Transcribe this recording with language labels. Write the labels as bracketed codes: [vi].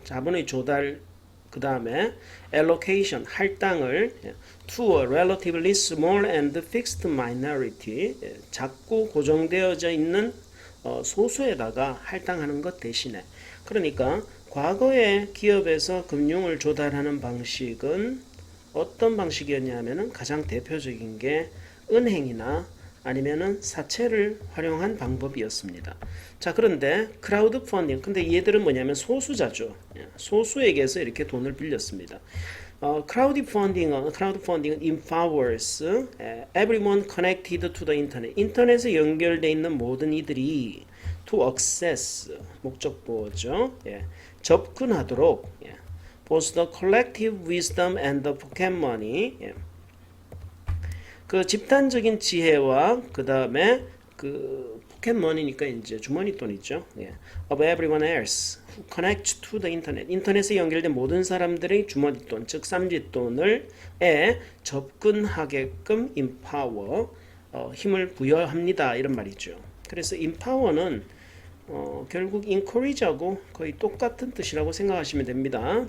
[ko] 자본의 조달 그 다음에 allocation 할당을 [en] to a relatively small and fixed minority [ko] 작고 고정되어져 있는 소수에다가 할당하는 것 대신에 그러니까 과거의 기업에서 금융을 조달하는 방식은 어떤 방식이었냐면은 가장 대표적인 게 은행이나 아니면은 사채를 활용한 방법이었습니다. 자, 그런데 크라우드 펀딩 근데 얘들은 뭐냐면 소수자죠. 소수에게서 이렇게 돈을 빌렸습니다. 크라우드 펀딩은 [en] empowers everyone connected to the internet. [ko] 인터넷에 연결되어 있는 모든 이들이 [en] to access [ko] 목적보죠. 접근하도록 [en] both the collective wisdom and the pocket money. [ko] 그 집단적인 지혜와 그 다음에 그 [en] pocket money [ko] 니까 이제 주머니 돈이죠. 예. [en] of everyone else who connect to the internet. [ko] 인터넷에 연결된 모든 사람들의 주머니 돈, 즉 쌈짓돈을 접근하게끔 empower, 힘을 부여합니다. 이런 말이죠. 그래서 empower는 결국 encourage하고 거의 똑같은 뜻이라고 생각하시면 됩니다.